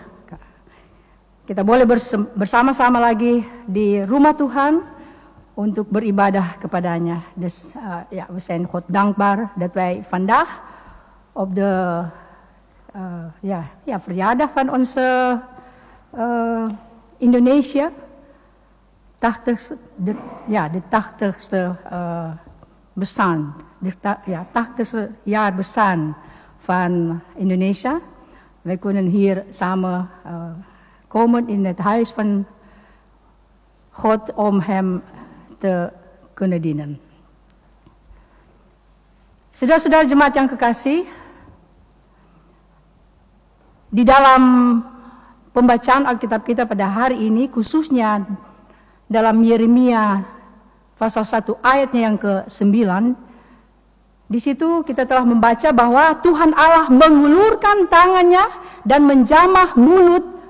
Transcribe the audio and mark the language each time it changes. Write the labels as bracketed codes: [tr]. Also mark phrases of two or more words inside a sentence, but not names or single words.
[id] Kita boleh bersama-sama lagi di rumah Tuhan untuk beribadah kepadanya. [nl] Dus we zijn God dankbaar dat wij vandaag op de verjaardag van onze Indonesia, de 80ste bestaan, de 80ste jaar bestaan van Indonesia. Wij kunnen hier samen komen in het huis van God om hem te kunnen dienen. [id] Saudara-saudara jemaat yang kekasih, di dalam pembacaan Alkitab kita pada hari ini, khususnya dalam Yeremia pasal 1 ayatnya yang ke-9, di situ kita telah membaca bahwa Tuhan Allah mengulurkan tangannya dan menjamah mulut